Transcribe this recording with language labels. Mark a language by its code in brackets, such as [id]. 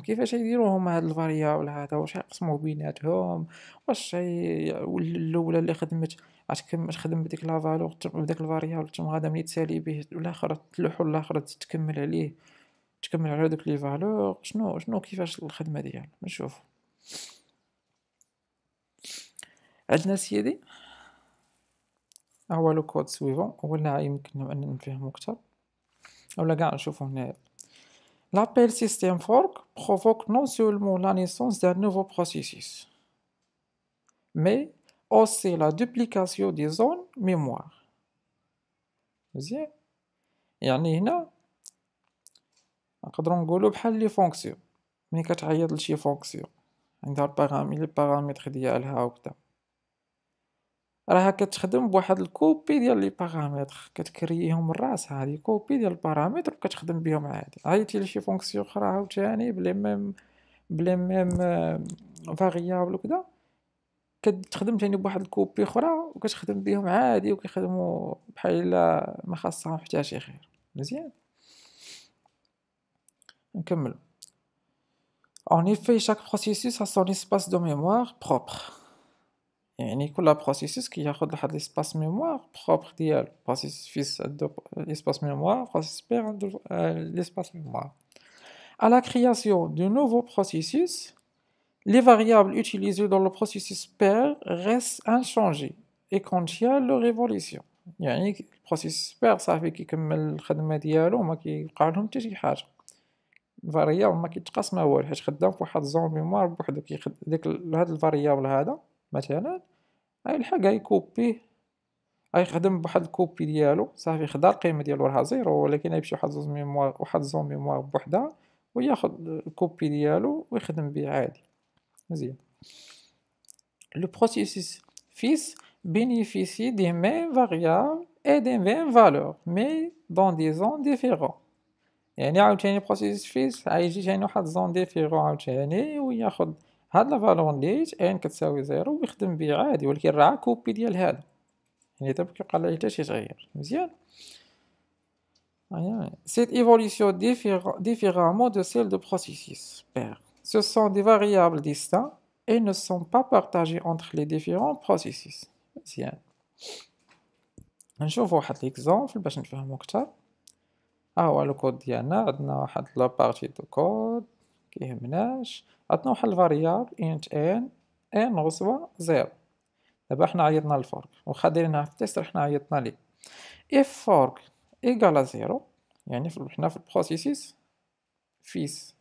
[ar] كيفاش غيديروهم هاد الفاريابل هذا؟ واش غيقسموه بيناتهم؟ واش الاولى اللي خدمت غتكمل تخدم بديك لا فالور بداك الفاريابل تما غادا ملي تسالي به الاخر تلوحو الاخر تكمل عليه، تكمل على دوك لي فالور؟ شنو كيفاش الخدمه ديالو؟ نشوف. عندنا سيدي ها هو لو كود سويفون، هو اللي يمكن ان نفهمو اكثر اولا كاع نشوفو هنايا. [fr] L'appel system fork provoque non seulement la naissance d'un nouveau processus, mais aussi la duplication des zones mémoire. [ar] مزيان، يعني هنا نقدروا نقولوا بحال لي فونكسيون. ملي كتعيط لشي فونكسيون عندها لي بارامتر ديالها وكذا، راها كتخدم بواحد الكوبي ديال لي بارامتر، كتكرييهم من راسها. هادي كوبي ديال البارامتر وكتخدم بهم عادي. عيطتي لشي فونكسيون اخرى عاوتاني بلي ميم فاريابل وكذا، كتخدم تاني بواحد الكوبي اخرى وكتخدم بهم عادي وكيخدموا بحال الا ما خاصهم حتى شي خير. مزيان، نكمل. [fr] En effet, chaque processus a son espace de mémoire propre. [ar] يعني كل بروسيسوس كياخد واحد ليسباس ميموار بروبر ديالو. بروسيسوس فيس عنده ليسباس ميموار، بروسيسوس بير عنده ليسباس mémoire. [fr] À la création de nouveaux processus, les variables utilisées dans le processus pair restent inchangées et contiennent leur évolution. [ar] يعني البروسيسوس بير صافي كيكمل الخدمة ديالو وما كيوقع لهم حتى شي حاجة. الفاريابل ما كيتقاس ما والو، حيت خدام فواحد الزون ميموار بوحدو. ديك هاد الفاريابل هذا مثلا غيلحق غيكوبيه، غيخدم بواحد الكوبي ديالو صافي، خدا القيمة ديالو راها زيرو، ولكن غيمشي واحد زوج ميموار واحد زون ميموار بوحدها وياخد الكوبي ديالو ويخدم بيه عادي. مزيان. [fr] Le processus fils bénéficie des mêmes variables et des mêmes valeurs mais dans des zones différentes. [ar] يعني عاوتاني processus fils غيجي تاني واحد زون ديفيرون عاوتاني وياخد هاد لا فالور نيت ان كتساوي زيرو ويخدم بيه عادي، ولكن راه كوبي ديال هذا. يعني دابا كيوقع ليه حتى شي تغيير. مزيان. [fr] Cette évolution diffère différemment de celle de processus pair. Ce sont des variables distinctes et ne sont pas partagées entre les différents processus. [ar] مزيان، نشوف واحد ليكزامبل باش نفهمو اكثر. ها هو لو كود ديالنا، عندنا واحد لا بارتي دو كود كيهمناش، عندنا واحد الفاريابل انت ان غصبة زيرو. دابا حنا عيطنا للفورك، واخا دايرينها في التيست حنا عيطنا ليه. if fork ايكال زيرو، يعني حنا في البروسيسيس فيس.